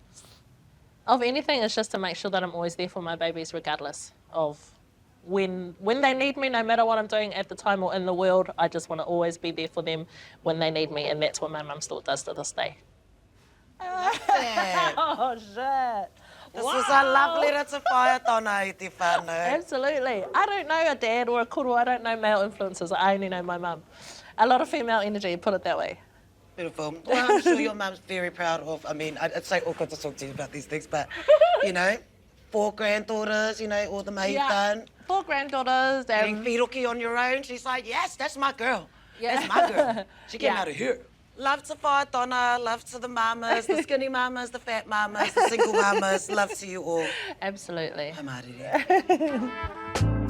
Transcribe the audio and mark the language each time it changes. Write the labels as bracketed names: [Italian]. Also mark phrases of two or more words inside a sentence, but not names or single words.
[English] Of anything, it's just to make sure that I'm always there for my babies regardless of when they need me, no matter what I'm doing at the time or in the world. I just want to always be there for them when they need me, and that's what my mum still does to this day. Oh, shit. This was a love letter to [Māori] whaia tōna i te whānau. [English] Absolutely. I don't know a dad or a kuru. I don't know male influences. I only know my mum. A lot of female energy, put it that way. Beautiful. Well, I'm sure your mum's very proud of, I mean, it's so awkward to talk to you about these things, but, you know, 4 granddaughters, you know, all the mahi done. 4 granddaughters. Getting whiroki on your own. She's like, yes, that's my girl. Yeah. That's my girl. She came out of here. Love to whaia, love to the mamas, the skinny mamas, the fat mamas, the single mamas. Love to you all. Absolutely. [Māori] Hai mārire.